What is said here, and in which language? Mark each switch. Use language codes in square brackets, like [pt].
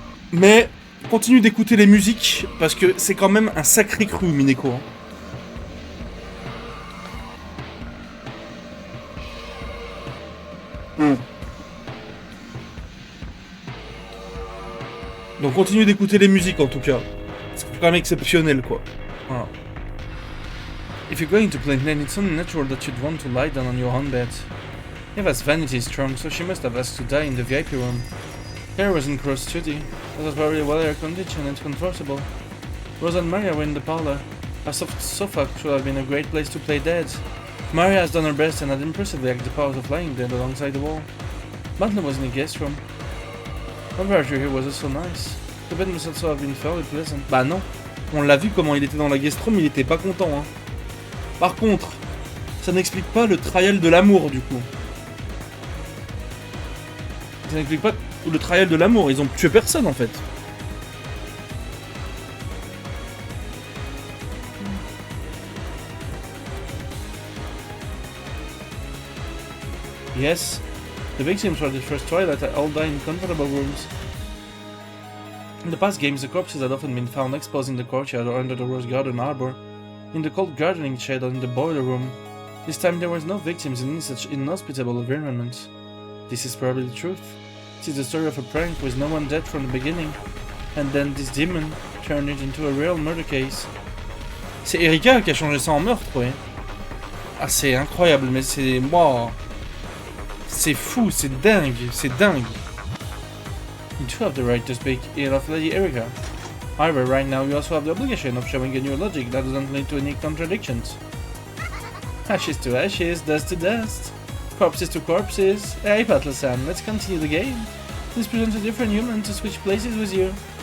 [fr] Mais continue d'écouter les musiques, parce que c'est quand même un sacré cru, Umineko. Hein. Donc continue d'écouter les musiques en tout cas. C'est quand même exceptionnel quoi. Voilà. [en] If you're going to play then, it's only natural that you'd want to lie down on your own bed. Eva's vanity is strong, so she must have asked to die in the VIP room. Hair was in cross duty. It was very well air conditioned and comfortable. Rosa and Maria were in the parlor. A soft sofa should have been a great place to play dead. Maria has done her best and had impressively acted the powers of lying dead alongside the wall. Butler was in the guest room. Temperature here was also nice. The bed must also have been fairly pleasant. [fr] Bah non. On l'a vu comment il était dans la guest room, il était pas content. Hein. Par contre, ça n'explique pas le trial de l'amour du coup. Ça n'explique pas le trial de l'amour, ils ont tué personne en fait. [en] Yes, the victims for the first twilight all died in comfortable rooms. In the past games, the corpses had often been found exposed in the courtyard or under the rose garden arbor, in the cold gardening shed or in the boiler room. This time there was no victims in any such inhospitable environment. This is probably the truth. It is the story of a prank with no one dead from the beginning, and then this demon turned it into a real murder case. [fr] C'est Erika qui a changé ça en meurtre, ouais. Ah, c'est incroyable, mais c'est... Wow. C'est fou, c'est dingue, c'est dingue. [en] You do have the right to speak ill of Lady Erika. However, right now you also have the obligation of showing a new logic that doesn't lead to any contradictions. Ashes to ashes, dust to dust. Corpses to corpses. Hey, Patler-san, let's continue the game. This presents a different human to switch places with you.